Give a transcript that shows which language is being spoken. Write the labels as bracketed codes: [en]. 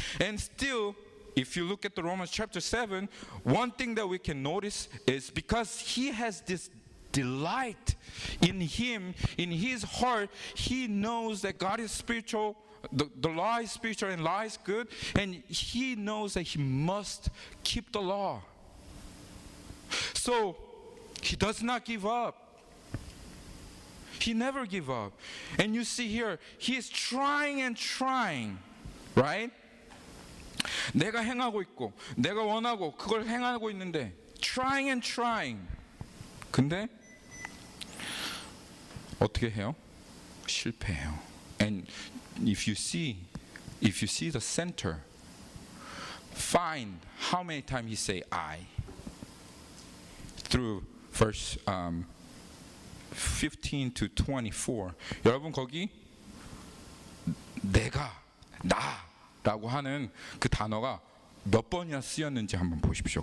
[en] And still, if you look at the Romans chapter 7, one thing that we can notice is because he has this delight in him, in his heart, he knows that God is spiritual, the law is spiritual and law is good, and he knows that he must keep the law. So he does not give up. He never give up. And you see here, he is trying and trying, right? [ko] 내가 행하고 있고 내가 원하고 그걸 행하고 있는데 [en] trying and trying. [ko] 근데 어떻게 해요? 실패해요. [en] And if you see the center, find how many times he say I through verse 15 to 24. [ko] 여러분 거기 내가, 나라고 하는 그 단어가 몇 번이나 쓰였는지 한번 보십시오.